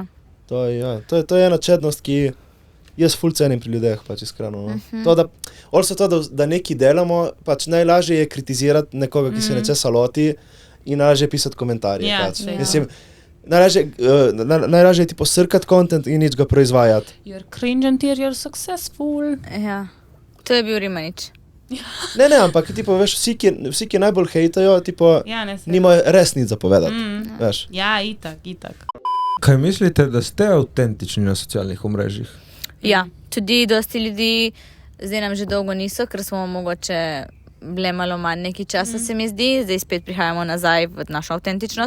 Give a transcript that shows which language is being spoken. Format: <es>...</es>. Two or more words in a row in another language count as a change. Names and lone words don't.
<sl>To je ena čednost, ki jaz ful cenim pri ljudeh, pač iskreno. No. To, da nekaj delamo, pač najlažje je kritizirati nekoga, ki se nečesa loti in najlažje pisati komentarje. Ja, pač. saj, ja. Mislim, najlažje je ti posrkati kontent in nič ga proizvajati.</sl> <en>You're cringe until you're successful.</en> <sl>Ja. To je bil Rimanič. Ne, ampak tipo, veš, vsi, ki najbolj hejtajo, tipo, Ja, ne se. nimajo res nič za povedati. Veš. Ja, itak. Kaj mislite, da ste avtentični na socialnih omrežjih? Ja, tudi dosti ljudi zdaj nam že dolgo niso, ker smo mogoče bile malo manj nekaj časa, se mi zdi, zdaj spet prihajamo nazaj v našo avtentičnost.</sl>